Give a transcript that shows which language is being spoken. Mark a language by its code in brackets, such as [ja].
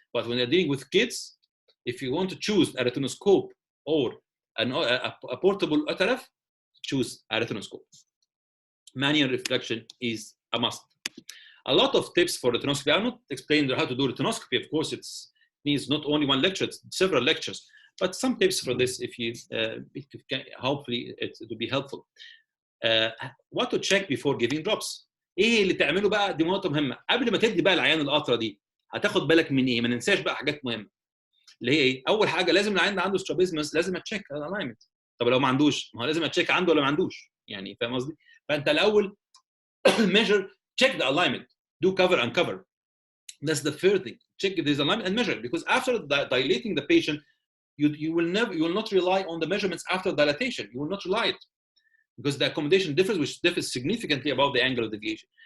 [en] But when you're dealing with kids, if you want to choose a retinoscope or a portable autoref, choose a retinoscope. Manual refraction is a must. A lot of tips for retinoscopy. I'm not explaining how to do retinoscopy. Of course, it needs not only one lecture, it's several lectures. But some tips for this, if you can, hopefully it will be helpful. What to check before giving drops. [ar] ايه اللي تعمله بقى؟ دي نقطه مهمه. قبل ما تدي بقى العيان القطره دي هتاخد بالك من ايه؟ ما ننساش بقى حاجات مهمه. اللي هي ايه؟ اول حاجه لازم العيان ده عنده سترابيزمس، لازم اتشيك الالاينمنت. طب لو ما عندوش، ما هو لازم اتشيك عنده ولا ما عندوش. يعني فاهم قصدي؟ فانت الاول [en] measure, check the alignment, do cover and cover. That's the first thing. Check if there's alignment and measure, because after dilating the patient, you will not rely on the measurements after dilatation. You will not rely it, because the accommodation differs, which differs significantly above the angle of deviation.